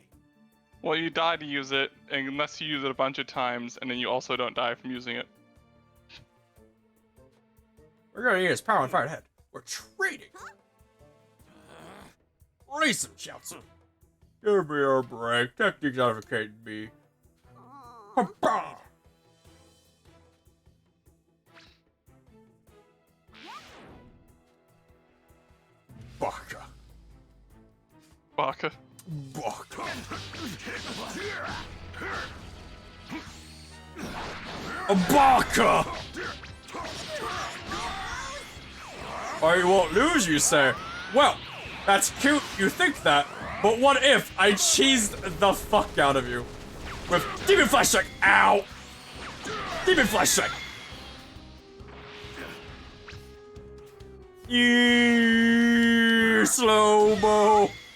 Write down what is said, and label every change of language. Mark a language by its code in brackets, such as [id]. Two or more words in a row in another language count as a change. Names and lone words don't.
[en] Well, you die to use it, unless you use it a bunch of times, and then you also don't die from using it. We're gonna use power on fire ahead. We're trading. Race him, Chaozu. Give me a break. Techniques advocating me. Ha-ha. Baka. Baka. Baka. A baka! Or you won't lose, you say? Well, that's cute, you think that, but what if I cheesed the fuck out of you? With Demon Flash Strike! Ow! Demon Flash Strike! Yee, slow-mo!